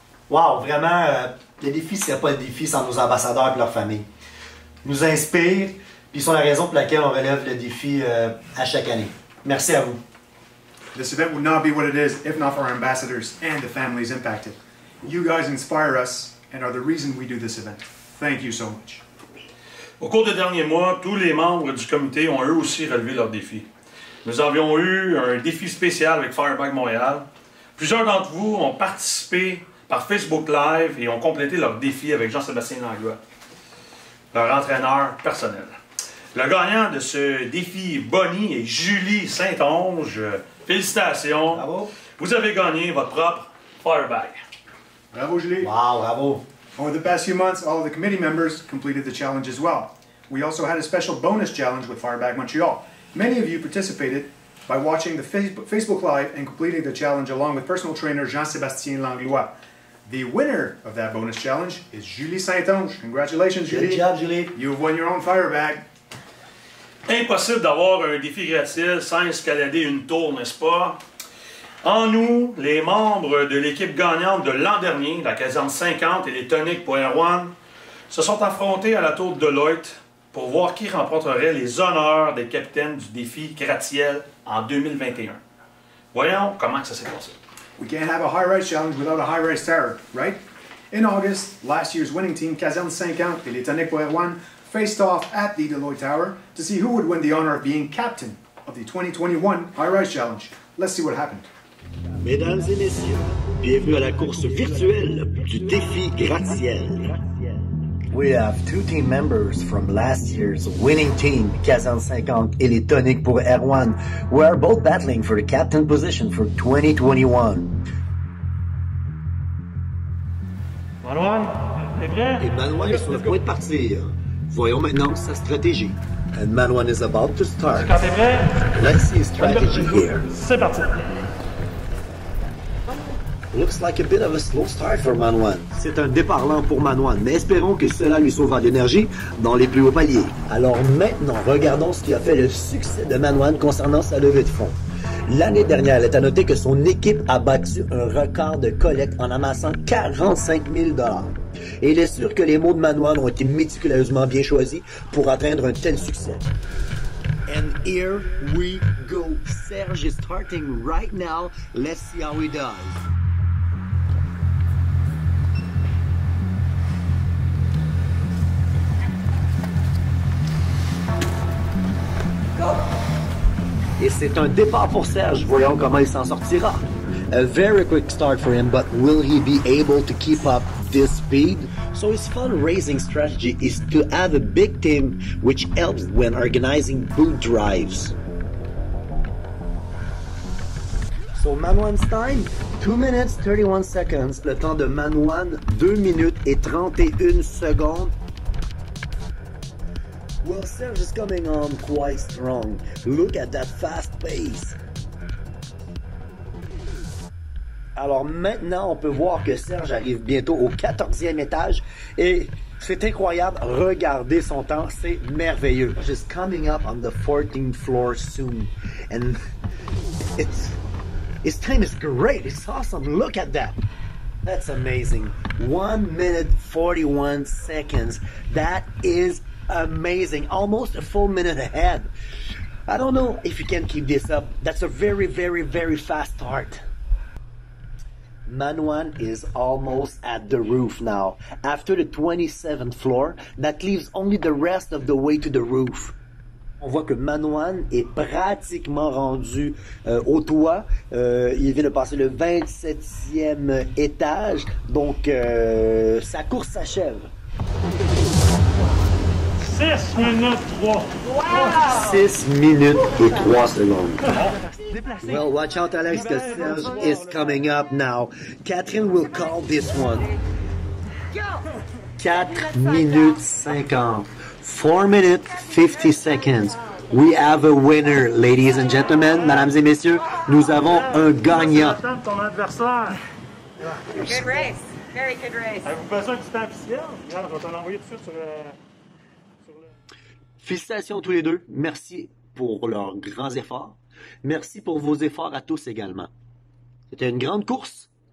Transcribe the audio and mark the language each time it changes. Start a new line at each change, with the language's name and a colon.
French: Wow, vraiment, le défi ne serait pas le défi sans nos ambassadeurs et leur famille. Ils nous inspirent, puis ils sont la raison pour laquelle on relève le défi à chaque année. Merci à vous.
English: This event would not be what it is if not for our ambassadors and the families impacted. You guys inspire us and are the reason we do this event. Thank you so much.
French: Au cours des derniers mois, tous les membres du comité ont eux aussi relevé leurs défis. Nous avions eu un défi spécial avec Firebag Montréal. Plusieurs d'entre vous ont participé par Facebook Live et ont complété leur défi avec Jean-Sébastien Langlois, leur entraîneur personnel. Le gagnant de ce défi, Bonnie et Julie Saint-Onge, félicitations. Bravo. Vous avez gagné votre propre Firebag. Bravo, Julie. Wow, bravo.
English: Over the past few months, all of the committee members completed the challenge as well. We also had a special bonus challenge with Firebag Montreal. Many of you participated by watching the Facebook Live and completing the challenge along with personal trainer Jean-Sébastien Langlois. The winner of that bonus challenge is Julie Saint-Onge. Congratulations, Julie. Good job, Julie. You've won your own Firebag.
French: Impossible d'avoir un défi gratis sans escalader une tour, n'est-ce pas? En nous, les membres de l'équipe gagnante de l'an dernier, la caserne 50 et les toniques pour Erwan, se sont affrontés à la tour de Deloitte pour voir qui remporterait les honneurs des capitaines du défi gratte-ciel en 2021. Voyons comment ça s'est passé.
English: We can't have a high-rise challenge without a high-rise tower, right? In August, last year's winning team, Caserne 50 et les Toniques pour Erwan, faced off at the Deloitte Tower to see who would win the honor of being captain of the 2021 high-rise challenge. Let's see what happened.
French: Mesdames et messieurs, bienvenue à la course virtuelle du défi gratte-ciel.
English: We have two team members from last year's winning team, Caserne 50 et les Toniques pour Erwan, who are both battling for the captain position for 2021.
French: Manuel, t'es prêt? Et Manuel est sur le point de partir. Voyons maintenant sa stratégie.
English: And Manuel is about to start.
French: Quand t'es prêt?
English: Let's see his strategy here.
French: C'est parti.
English: Looks like a bit of a slow start for Manuel.
French: C'est un départ lent pour Manuel, mais espérons que cela lui sauvera d'énergie dans les plus hauts paliers. Alors maintenant, regardons ce qui a fait le succès de Manuel concernant sa levée de fonds. L'année dernière, il est à noter que son équipe a battu un record de collecte en amassant 45 000 $. Et il est sûr que les mots de Manuel ont été méticuleusement bien choisis pour atteindre un tel succès.
English: And here we go. Serge is starting right now. Let's see how he does.
French: Et c'est un départ pour Serge. Voyons comment il s'en sortira.
English: A very quick start for him, but will he be able to keep up this speed? So his fundraising strategy is to have a big team which helps when organizing boot drives. So Manwan's time, 2 minutes 31 seconds.
French: Le temps de Manwan, 2 minutes et 31 secondes.
English: Well, Serge is coming on quite strong. Look at that fast pace.
French: Alors maintenant, on peut voir que Serge arrive bientôt au 14e étage et c'est incroyable. Regardez son temps, c'est merveilleux.
English: Just coming up on the 14th floor soon. And his time is great. It's awesome. Look at that. That's amazing. 1 minute 41 seconds. That is amazing. Almost a full minute ahead. I don't know if you can keep this up. That's a very, very, very fast start. Manwan is almost at the roof now. After the 27th floor, that leaves only the rest of the way to the roof.
French: On voit que Manwan est pratiquement rendu au toit. Il vient de passer le 27e étage. Donc, sa course s'achève. 6 minutes 3. Wow. 6 minutes et 3 secondes.
English: Well, watch out, Alex, because Serge is coming up now. Catherine will call this one. 4 minutes 50. 4 minutes 50 seconds. We have a winner, ladies and gentlemen.
French: Mesdames et messieurs, nous avons un gagnant. Ton adversaire.
English: Good race. Very good race.
French: Avez-vous besoin du temps officiel? Regarde, je vais te l'envoyer tout de suite sur le... Félicitations tous les deux. Merci pour leurs grands efforts. Merci pour vos efforts à tous également. C'était une grande course.